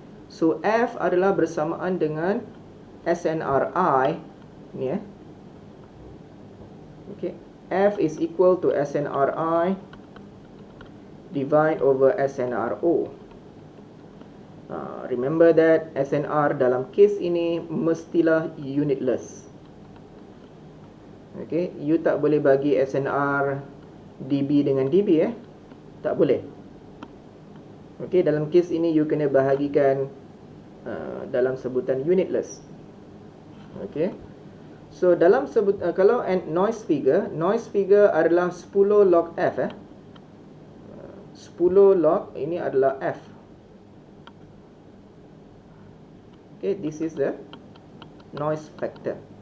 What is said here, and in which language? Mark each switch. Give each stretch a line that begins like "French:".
Malay: So F adalah bersamaan dengan SNRI ni. Okay.
English: F is equal to SNRI divide over SNRO. Remember that
Malay: SNR dalam case ini mestilah unitless. Okay, you tak boleh bagi SNR dB dengan dB tak boleh. Okay, dalam case ini you kena bahagikan dalam sebutan unitless. Okay, so dalam kalau noise figure adalah 10 log F 10 log ini adalah F.
English: Okay, this is the noise factor.